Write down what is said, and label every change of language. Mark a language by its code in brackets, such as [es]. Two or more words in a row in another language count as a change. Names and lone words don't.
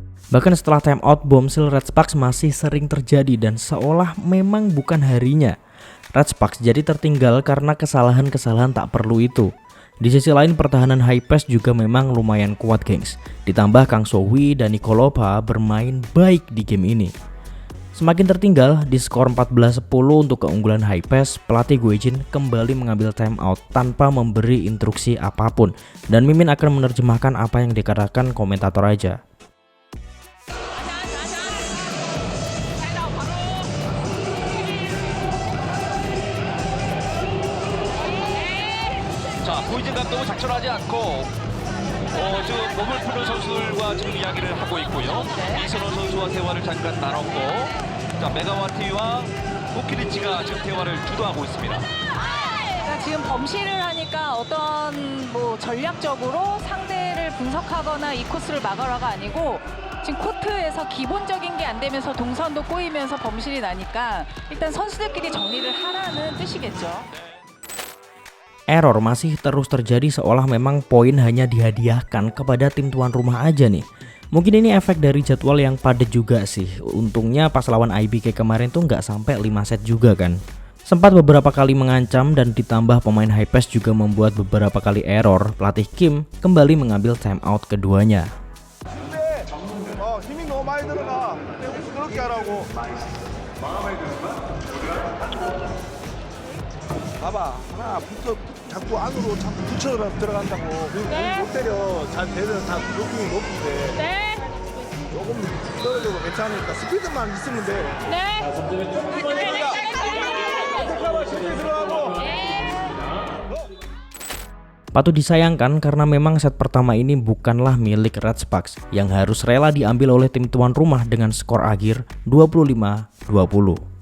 [id] Bahkan setelah [en] time out, [id] bombshell Red Sparks masih sering terjadi dan seolah memang bukan harinya. Red Sparks jadi tertinggal karena kesalahan-kesalahan tak perlu itu. Di sisi lain pertahanan high pass juga memang lumayan kuat gengs. Ditambah Kang Sohwi dan Nikolopa bermain baik di game ini. Semakin tertinggal di skor 14-10 untuk keunggulan high pass, pelatih Goejin kembali mengambil [en] time out [id] tanpa memberi instruksi apapun. Dan Mimin akan menerjemahkan apa yang dikatakan komentator aja. [ko] 자, 고이진 감독은 작전하지 않고 지금 몸을 푸는 선수들과 지금 이야기를 하고 있고요. 이선호 선수와 대화를 잠깐 나눴고, 자 메가와티와 포키리치가 지금 대화를 주도하고 있습니다. 그러니까 지금 범실을 하니까 어떤 뭐 전략적으로 상대를 분석하거나 이 코스를 막아라가 아니고 지금 코트에서 기본적인 게 안 되면서 동선도 꼬이면서 범실이 나니까 일단 선수들끼리 정리를 하라는 뜻이겠죠. [id] Error masih terus terjadi seolah memang poin hanya dihadiahkan kepada tim tuan rumah aja nih. Mungkin ini efek dari jadwal yang padat juga sih. Untungnya pas lawan IBK kemarin tuh nggak sampai 5 set juga kan. Sempat beberapa kali mengancam dan ditambah pemain high pass juga membuat beberapa kali error. Pelatih Kim kembali mengambil [en] time out [id] keduanya. [ko] 힘이 너무 많이 들어가. 그렇게 하라고. 봐봐, 하나 붙어 자꾸 안으로 자꾸 붙여 들어간다고. 못 때려. 잘 대는 다 높이 높은데. 네. 조금 떨어져도 괜찮으니까 스피드만 있으면 돼. 네. [id] Patut disayangkan karena memang set pertama ini bukanlah milik Red Sparks yang harus rela diambil oleh tim tuan rumah dengan skor akhir 25-20.